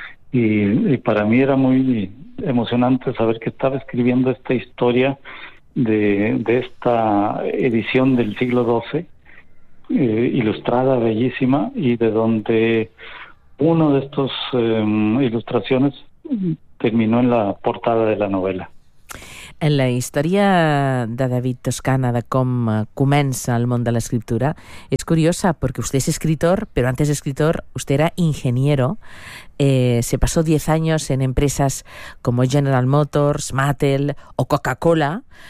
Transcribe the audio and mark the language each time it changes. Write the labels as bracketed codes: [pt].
[es] Y para mí era muy emocionante saber que estaba escribiendo esta historia de esta edición del siglo XII, ilustrada, bellísima, y de donde uno de estos ilustraciones terminó en la portada de la novela. [ca] En la història de David Toscana, de com comença el món de l'escriptura, és curiosa, perquè vostè és escritor, però [es] antes de escritor, [ca] vostè era ingeniero. [es] Se pasó 10 años en empresas como General Motors, Mattel o Coca-Cola.